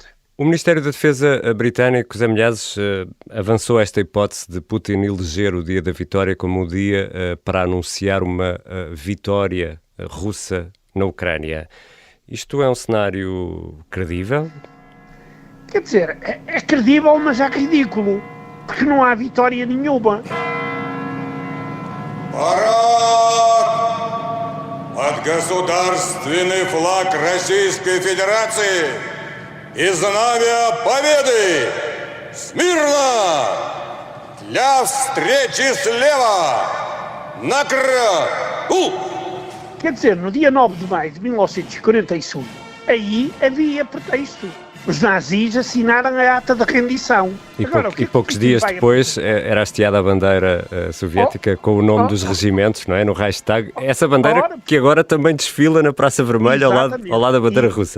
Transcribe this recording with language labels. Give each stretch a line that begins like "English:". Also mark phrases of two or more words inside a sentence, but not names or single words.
Portuguese: O Ministério da Defesa britânico, José Milhazes, avançou esta hipótese de Putin eleger o dia da vitória como o dia para anunciar uma vitória russa na Ucrânia. Isto é um cenário credível? Quer dizer, é credível, mas é ridículo, porque não há vitória nenhuma.
Russian: Под государственный флаг Российской Федерации и знамя Победы! Смирно! Для встречи слева! Накрыл!
Portuguese: Quer dizer, no dia 9 de maio de 1945, aí havia pretexto. Os nazis assinaram a ata de rendição. E poucos dias depois era hasteada a bandeira soviética com o nome dos regimentos, não é? No Reichstag. Essa bandeira que agora também desfila na Praça Vermelha ao lado da bandeira russa.